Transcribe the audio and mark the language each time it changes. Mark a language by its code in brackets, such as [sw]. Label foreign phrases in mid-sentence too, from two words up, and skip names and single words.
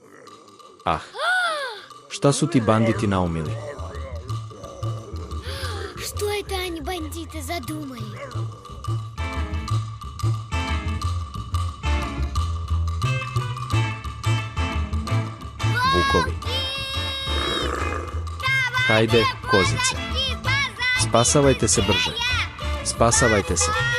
[sr] Ah, šta su ti banditi naumili? [ru] Что это они, бандиты, задумали? [sr] Vukovi. Hajde, kozice. Spasavajte se brže. Spasavajte se.